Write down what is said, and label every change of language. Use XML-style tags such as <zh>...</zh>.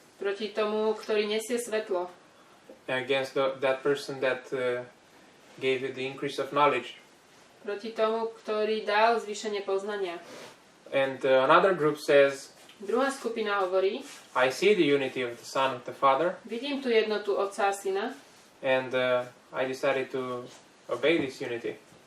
<sk>Proti tomu, ktorý nesie svetlo.</sk> <en>Against that person that gave you the increase of knowledge.</en> <sk>Proti tomu, ktorý dal zvýšenie poznania.</sk> <en>And another group says,</en> <sk>druhá skupina hovorí,</sk> <en>I see the unity of the Son with the Father.</en> <sk>Vidím tú jednotu Otca a Syna.</sk> <en>And I decided to obey this unity.</en>